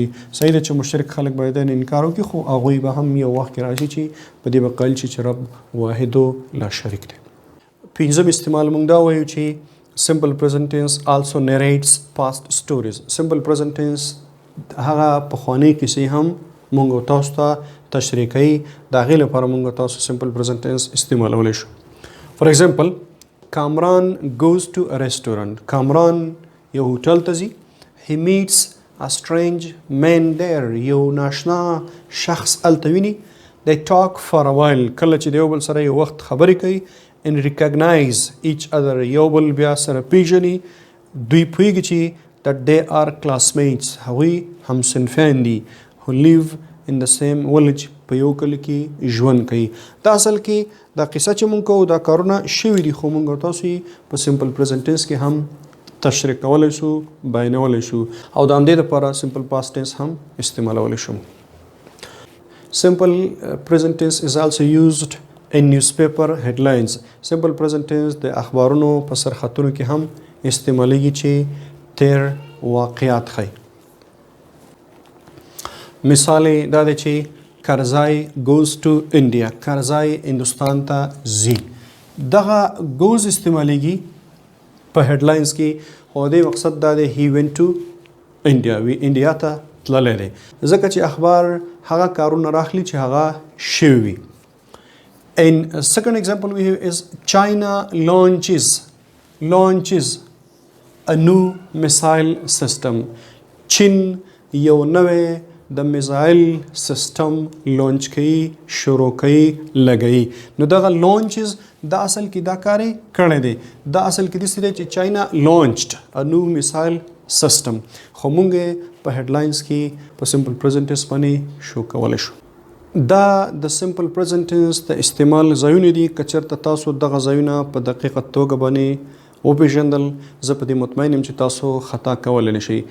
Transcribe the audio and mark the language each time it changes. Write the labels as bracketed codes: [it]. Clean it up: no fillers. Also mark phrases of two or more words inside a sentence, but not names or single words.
[ps] صحیح ده چې مشرک خلک باید انکار وکړي، خو هغوی به هم یو وخت کې راشي چې په دې به قایل شي چې رب واحد لا شریک دی. پنځم استعمال مونږ دا وایو چې [en] simple present tense also narrates past stories. simple present tense [ps] هغه پخوانۍ کیسې هم مونږ تاسو ته تشریح کوي. د هغې لپاره مونږ تاسو [en] simple present tense [ps] استعمالولی شو. [en] for example کامران goes to a restaurant. [ps] کامران یو هوټل ته ځي. [en] he meets a strange man there. [ps] یو ناشنا شخص هلته ویني. [en] they talk for a while. [ps] کله چې د یو بل سره یو وخت خبرې کوي [en] and recognize each other. [ps] یو بل بیا سره پیژني. دوی پوهیږي چې [en] that they are classmates. [ps] هغوی همصنفیان دي. [en] who live in the same village. [ps] په یو کلي کې ژوند کوي. دا اصل کې دا قصه چې مونږ کوو دا کارونه شوي دي، خو مونږ تاسو یې په [en] simple present tense [ps] کې هم تشریح کولی شو، بیانولی شو او د همدې دپاره [en] simple past tense [ps] هم استعمالولی شو. [en] simple present tense is also used in newspaper headlines. simple present tense [ps] د اخبارونو په سرخطونو کې هم استعمالیږي چې تیر واقعات ښیي. مثال دا دی چې کرزای [en] goes to India. [ps] کرزای هندوستان ته ځي. دغه goes استعمالیږي په هیډلاینز کې خو دې مقصد دا دی [en] he went to India [ps] وی انډیا ته تللی دی ځکه چې اخبار هغه کارونه راخلي چې هغه شوي وي. [en] And a second example we have is China launches a new missile system. [ps] چین یو نوې د میزایل سیستم لانچ کوي شروع کوي لګوي نو دغه لانچز دا اصل کې دا کارې کړی دی دا اصل کې داسې دی چې [en] China launched a new missile system [ps] خو موږ په هیډلاینز کې په [en] simple present tense [ps] باندې شو کولی شو دا د [en] simple present tense [ps] د استعمال ځایونه دي که چېرته تاسو دغه ځایونه په دقیقه توګه باندې وپېژندل زه په دې مطمئن یم چې تاسو خطا کولی نه شئ.